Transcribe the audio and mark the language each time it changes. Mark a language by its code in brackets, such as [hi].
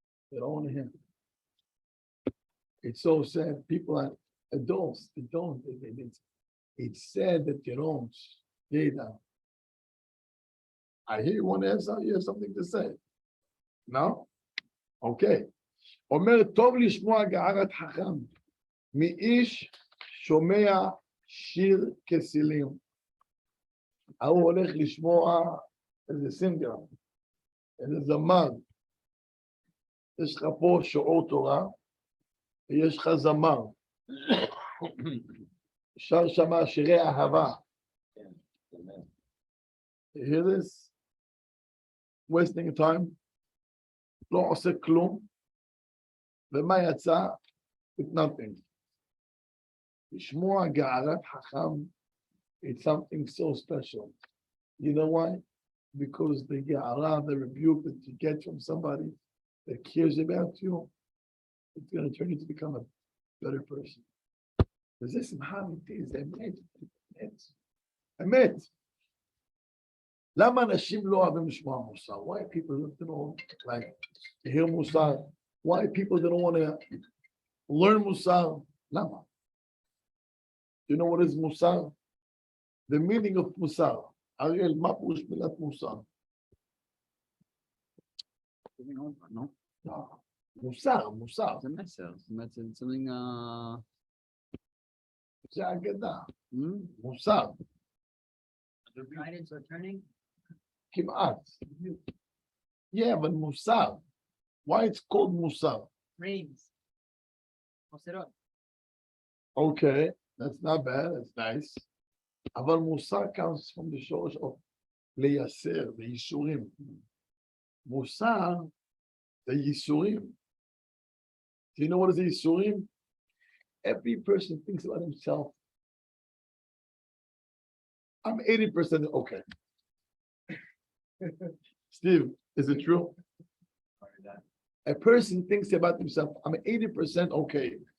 [en] They don't want to hear. It's so sad. People are adults. They don't. It's sad that you don't. They don't. I hear you want to answer. You have something to say. No? Okay. [he] אומר טוב לשמוע גערת חכם, מאיש שומע שיר כסילים. ההוא הולך לשמוע איזה סינגר, איזה זמר. יש לך פה שיעור תורה, ויש לך זמר. שר שמה שירי אהבה. [en] You hear this? Wasting time. [he] לא עושה כלום. ומה יצא? [en] With nothing. [he] לשמוע גערת חכם, [en] it's something so special. You know why? Because the ga'ara, the rebuke that you get from somebody that cares about you, it's going to turn you to become a better person. [he] וזה שמחה אמיתית, זה אמת. אמת. למה אנשים לא אוהבים לשמוע מוסר? [en] Why people don't like to hear מוסר? Why people don't want to learn מוסר? למה? You know what is מוסר? The meaning of מוסר. [he] אריאל, מה פירוש מילת מוסר? לא? מוסר, מוסר. זה מסר. זאת אומרת, זה something... זה אגדה. מוסר. [en] Guidance or turning? [he] כמעט. Yeah, אבל מוסר. [en] Why it's called מוסר? Reins. חוסרות. Okay, that's not bad, that's nice. [he] אבל מוסר [en] comes from the shorish of לייסר, the ייסורים. [he] מוסר, the ייסורים. [en] Do you know what is the ייסורים? Every person thinks about himself. I'm 80% okay. Steve, is it true? A person thinks about himself, I'm 80% okay.